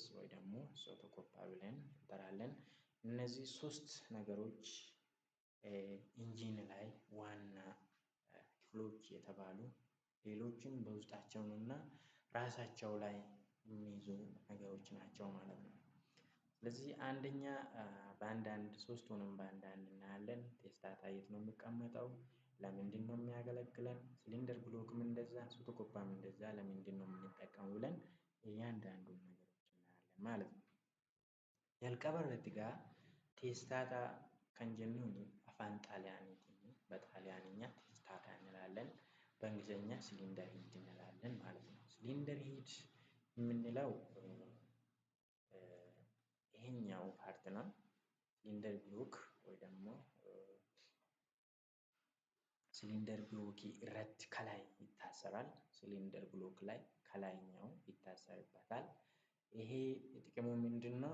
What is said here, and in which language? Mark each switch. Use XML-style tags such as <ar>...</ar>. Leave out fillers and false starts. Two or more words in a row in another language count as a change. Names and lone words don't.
<am>ወይ ደግሞ ሶቶኮፓ ብለን እንጠራለን። እነዚህ ሶስት ነገሮች ኢንጂን ላይ ዋና ክፍሎች የተባሉ ሌሎችን በውስጣቸው እና ራሳቸው ላይ የሚይዙ ነገሮች ናቸው ማለት ነው። ስለዚህ አንደኛ በአንዳንድ ሶስቱንም በአንዳንድ እናያለን። ቴስታታ የት ነው የሚቀመጠው? ለምንድን ነው የሚያገለግለን? ሲሊንደር ብሎክም እንደዛ ሶቶኮፓም እንደዛ ለምንድን ነው የምንጠቀመው ብለን እያንዳንዱን ነገሮች እናያለን ማለት ነው።</am> <om>jalqaba irratti egaa teestaata kan jennuun afaan xaaliyaaniitiin</om> <am>በጣሊያንኛ ቴስታታ እንላለን። በእንግሊዘኛ ሲሊንደር ሂድ እንላለን ማለት ነው። ሲሊንደር ሂድ የምንለው ይሄኛው ፓርት ነው። ሲሊንደር ብሎክ ወይ ደግሞ ሲሊንደር ብሎክ irratti ከላይ ይታሰራል። ሲሊንደር ብሎክ ላይ ከላይኛው ይታሰርበታል። ይሄ ጥቅሙ ምንድነው?</am>